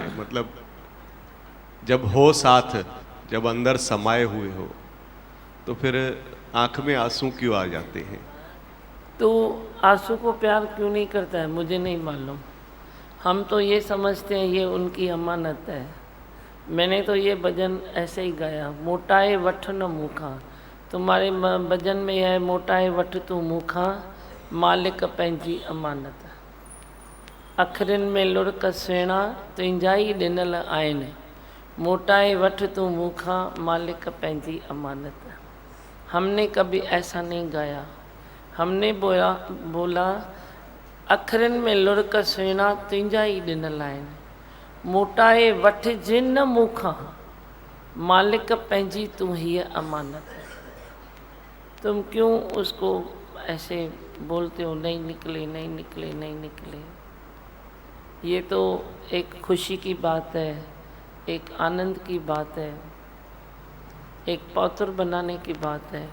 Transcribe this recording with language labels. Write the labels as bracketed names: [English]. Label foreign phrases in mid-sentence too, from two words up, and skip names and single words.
[Hindi] मतलब जब हो साथ, जब अंदर समाये हुए हो, तो फिर आँख में आंसू क्यों आ जाते हैं? तो आंसू को प्यार क्यों नहीं करता है मुझे नहीं मालूम। हम तो ये समझते हैं ये उनकी अमानत है। मैंने तो ये भजन ऐसे ही गाया, [Sindhi] मोटाए वठ न मूखा। [Hindi] तुम्हारे भजन में है [Sindhi] मोटाए वठ तू मूखा, मालिक पंहिंजी अमानत। अखरनि में लुड़क सुहिणा तुंहिंजा ई ॾिनल आहिनि, मोटाए वठ तू मूखा, मालिक पंहिंजी अमानत। [Hindi] हमने कभी ऐसा नहीं गाया। हमने बोला [Sindhi] अखरनि में लुड़क सुहिणा तुंहिंजा ई ॾिनल आहिनि, मोटाए वठ जिन मूखा, मालिक पंहिंजी तू ही अमानत है। [Hindi] तुम क्यों उसको ऐसे बोलते हो नहीं निकले नहीं निकले नहीं निकले। ये तो एक खुशी की बात है, एक आनंद की बात है, एक पौत्र बनाने की बात है।